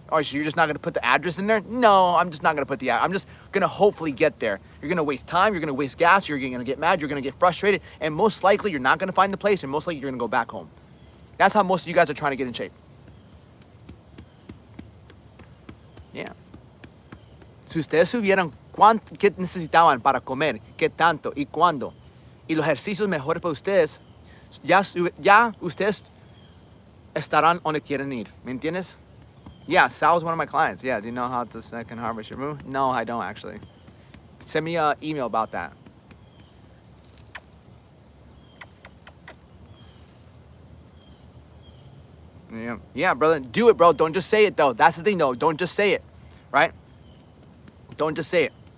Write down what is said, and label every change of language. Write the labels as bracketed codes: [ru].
[en] Oh, so you're just not gonna put the address in there? No, I'm just not gonna put the address. I'm just gonna hopefully get there. You're gonna waste time, you're gonna waste gas, you're gonna get mad, you're gonna get frustrated, and most likely you're not gonna find the place, and most likely you're gonna go back home. That's how most of you guys are trying to get in shape. Yeah. [es] Si ustedes supieran qué necesitaban para comer, qué tanto y cuándo, y los ejercicios mejores para ustedes, ya ustedes estarán donde quieren ir. ¿Me entiendes? [en] Yeah, Sal's one of my clients. Yeah, do you know how to second harvest your moon? No, I don't actually. Send me an email about that. Yeah, brother. Do it, bro. Don't just say it, though. That's the thing, though. Don't just say it, right? Don't just say it.